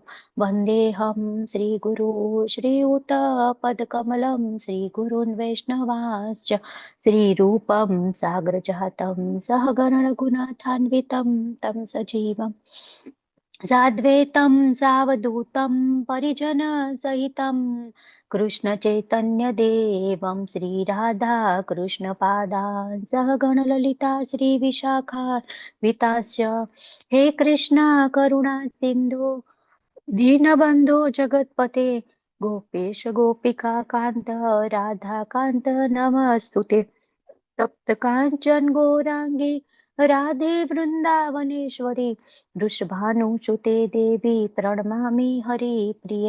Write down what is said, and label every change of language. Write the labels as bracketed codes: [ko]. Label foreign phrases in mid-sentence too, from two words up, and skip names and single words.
[sa] વંદેહમ શ્રી ગુરુ શ્રીયુતપદકમલમ શ્રી ગુરુन् વૈષ્ણવાંશ્ચ શ્રી રૂપમ સાગર જાતમ સહગણ રઘુનાથાન્વિતમ તમ સજીવમ સાદ્વૈતમ સાવધૂતમ પરિજન સહિતમ કૃષ્ણ ચૈતન્ય દેવમ શ્રી રાધા કૃષ્ણ પાદાન સહગણ લલિતા શ્રી વિશાખા વિતાસ્ય। હે કૃષ્ણ કરુણા સિંધુ दीनबंधु जगतपते गोपेश गोपिका कांत राधा कांत नमस्तुते। तप्त कांचन गौरांगी राधे वृंदावनेश्वरी वृषभानुसुते देवी प्रणमामि हरिप्रिये।